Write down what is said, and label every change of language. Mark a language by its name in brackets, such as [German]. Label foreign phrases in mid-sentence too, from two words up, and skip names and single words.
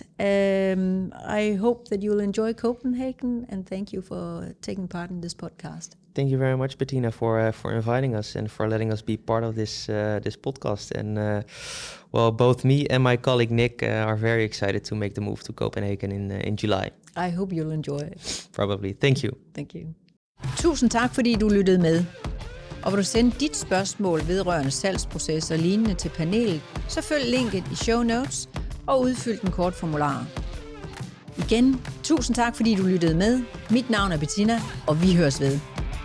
[English] I hope that you'll enjoy Copenhagen, and thank you for taking part in this podcast. Thank you very much, Bettina, for inviting us and for letting us be part of this podcast. And well, both me and my colleague Nick are very excited to make the move to Copenhagen in July. I hope you'll enjoy it. Probably. Thank you. Thank you. [Danish] Tusind tak, fordi du lyttede med. Og vil du sende dit spørgsmål vedrørende salgsproces og lignende til panelet, så følg linket i [English] show notes [Danish] og udfyld den kort formular. Igen, tusind tak, fordi du lyttede med. Mit navn er Bettina, og vi høres ved.